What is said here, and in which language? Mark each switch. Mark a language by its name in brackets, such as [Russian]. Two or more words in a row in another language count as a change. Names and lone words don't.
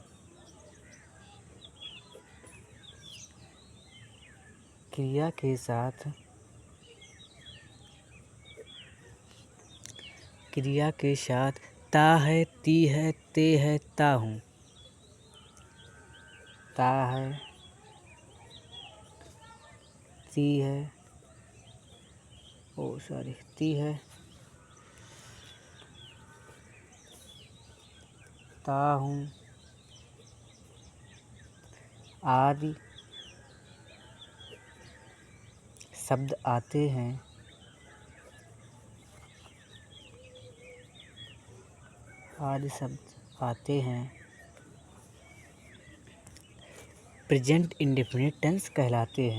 [Hindi] ता है, ती है, ते है, ता हूँ। ता है, ती है, ती है, ता हूँ आदि शब्द आते हैं। [English] present indefinite tense [Hindi] कहलाते हैं।